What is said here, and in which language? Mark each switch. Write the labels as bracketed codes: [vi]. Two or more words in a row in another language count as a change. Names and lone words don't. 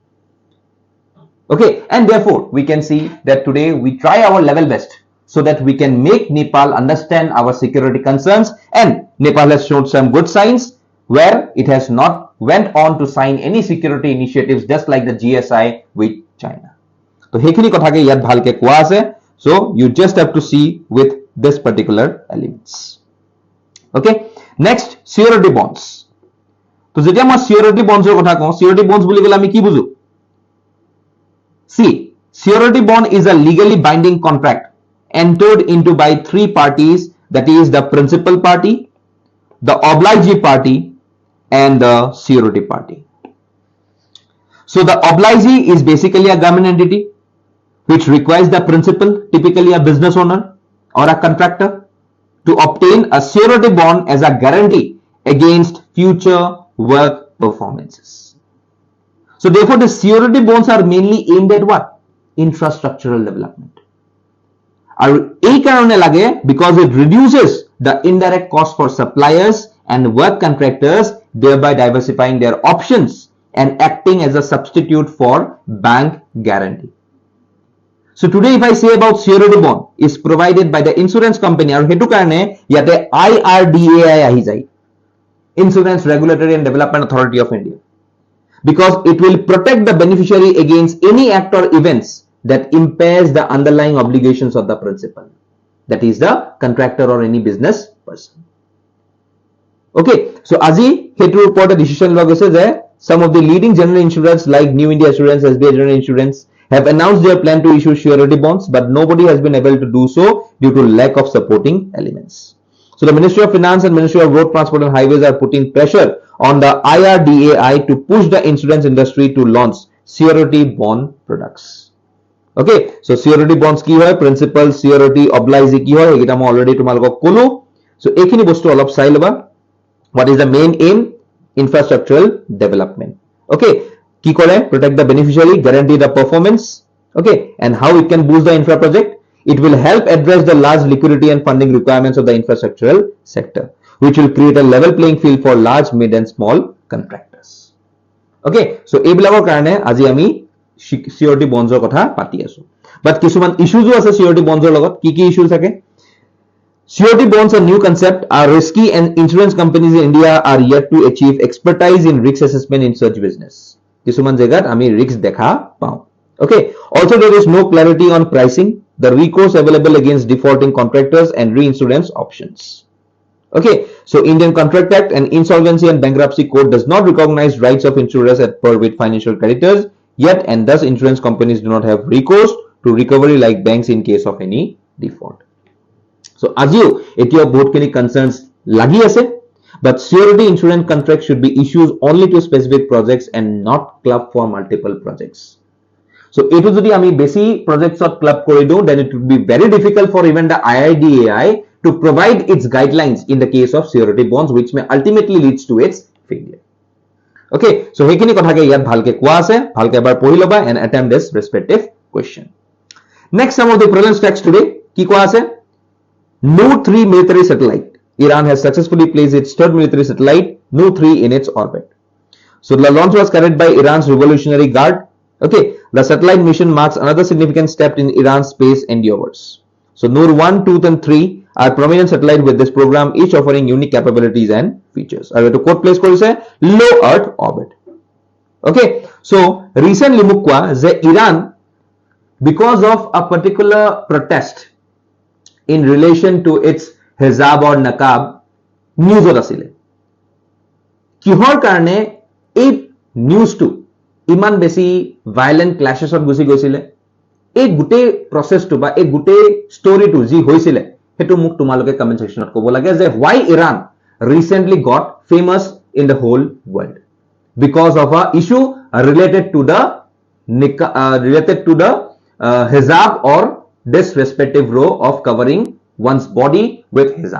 [en] Okay, and therefore we can see that today we try our level best so that we can make Nepal understand our security concerns, and Nepal has shown some good signs where it has not went on to sign any security initiatives just like the GSI with China. [as] So সেইখিনি কথাকে ইয়াত ভালকৈ কোৱা আছে, [en] so you just have to see with this particular elements. Okay, next surety bonds. [as] So যেতিয়া মই [en] surety bonds [as] ৰ কথা কওঁ, [en] surety bonds [as] বুলি ক'লে আমি কি বুজোঁ? [en] See, surety bond is a legally binding contract entered into by three parties, that is the principal party, the obligee party and the surety party. So the obligee is basically a government entity which requires the principal, typically a business owner or a contractor, to obtain a surety bond as a guarantee against future work performances. So therefore the surety bonds are mainly aimed at what? Infrastructural development. And [as] এই কারণে লাগে [en] because it reduces the indirect cost for suppliers and work contractors, thereby diversifying their options and acting as a substitute for bank guarantee. So today if I say about surety bond is provided by the insurance company, and [as] হেতু কাৰণে য'ত IRDAI আহি যায়, [en] Insurance Regulatory and Development Authority of India, because it will protect the beneficiary against any act or events that impairs the underlying obligations of the principal, that is the contractor or any business person. Okay, so [as] আজি হেতুৰ ওপৰতে ডিসিশন লোৱা গৈছে যে [en] some of the leading general insurers like New India Assurance, SBI General Insurance have announced their plan to issue surety bonds, but nobody has been able to do so due to lack of supporting elements. So the Ministry of Finance and Ministry of Road Transport and Highways are putting pressure on the IRDAI to push the insurance industry to launch surety bond products. [as] Okay, so [en] surety bonds [as] কি হয়, [en] principal surety oblige [as] কি হয়, এইটো মই already তোমালোকক ক'লো. So এইখিনি বস্তু অলপ চাই লবা. [en] What is the main aim? Infrastructural development. [as] Okay, কি কৰে? [en] Protect the beneficiary, guarantee the performance. Okay, and how it can boost the infra project? It will help address the large liquidity and funding requirements of the infrastructural sector, which will create a level playing field for large, mid and small contractors. [as] Okay, so এইবিলাকৰ কাৰণে আজি আমি [en] surety bonds [as] কথা পাতি আছো। But কিছুমান issues আছে [en] surety bonds [as] লগত। কি কি issues থাকে? [en] Surety bonds, a new concept, are risky and insurance companies in India are yet to achieve expertise in risk assessment in such business. [as] কিছুমান জায়গাত আমি risk দেখা পাওঁ। [en] Okay, also there is no clarity on pricing, the recourse available against defaulting contractors and reinsurance options. Okay, so Indian Contract Act and Insolvency and Bankruptcy Code does not recognize rights of insurers at par with financial creditors yet, and thus insurance companies do not have recourse to recovery like banks in case of any default. [as] So আজিও এতিয়া বহুতখিনি concerns লাগি আছে, [en] but surety insurance contract should be issued only to specific projects and not club for multiple projects. So [as] এইটো যদি আমি বেছি [en] projects of club [as] কৰি দিওঁ, [en] then it would be very difficult for even the IRDAI to provide its guidelines in the case of surety bonds, which may ultimately leads to its failure. [as] Okay, so সেইখিনি কথাকে ইয়াত ভালকৈ কোৱা আছে, ভালকৈ এবাৰ পঢ়ি লবা and [en] attempt this respective question. Next, some of the present facts today. [as] কি কোৱা আছে? [en] Nu-3 military satellite. Iran has successfully placed its third military satellite, Nu-3, in its orbit. So the launch was carried by Iran's Revolutionary Guard. Okay, the satellite mission marks another significant step in Iran's space endeavors. So Nur-1, 2, and 3 are prominent satellites with this program, each offering unique capabilities and features. I have to quote place [as] কৰিছে [en] low Earth orbit. Okay, so recently [as] মোক কোৱা যে [en] Iran, because of a particular protest in relation to its hijab or naqab, news asile. [as] কিহৰ কাৰণে এই news টো ইমান বেছি [en] violent clashes [as] of গুছি গৈছিল, এই গোটেই process টো বা এই গোটেই story টো যি হৈছিল, হেতু মোক তোমালোকে [en] comment section [as] ত ক'ব লাগে যে [en] why Iran recently got famous in the whole world because of a issue related to the hijab or this respective row of covering one's body with hijab.